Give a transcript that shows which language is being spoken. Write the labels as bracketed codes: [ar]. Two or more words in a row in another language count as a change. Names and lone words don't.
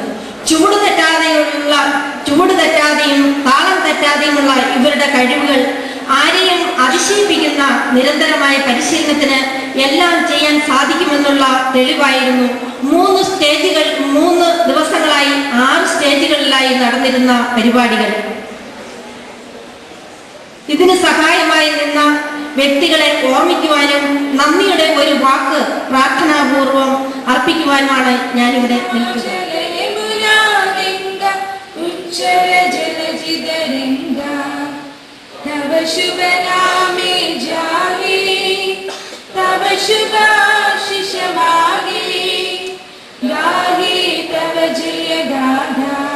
[ml] ചൂട് തെറ്റാതെയും താളം തെറ്റാതെയുമുള്ള ഇവരുടെ കഴിവുകൾ ആരെയും അതിശയിപ്പിക്കുന്ന നിരന്തരമായ പരിശീലനത്തിന് എല്ലാം ചെയ്യാൻ സാധിക്കുമെന്നുള്ള തെളിവായിരുന്നു 3 ദിവസങ്ങളായി 6 സ്റ്റേജുകളിലായി നടന്നിരുന്ന പരിപാടികൾ. ഇതിന് സഹായമായി നിന്ന വ്യക്തികളെ ഓർമ്മിക്കുവാനും നന്ദിയുടെ ഒരു വാക്ക് പ്രാർത്ഥനാപൂർവം അർപ്പിക്കുവാനുമാണ് ഞാനിവിടെ നിൽക്കുന്നത്. [bn] তব শুভ নামে জাগে, তব শুভাশিষ মাগে, গাহে তব জয় গাথা.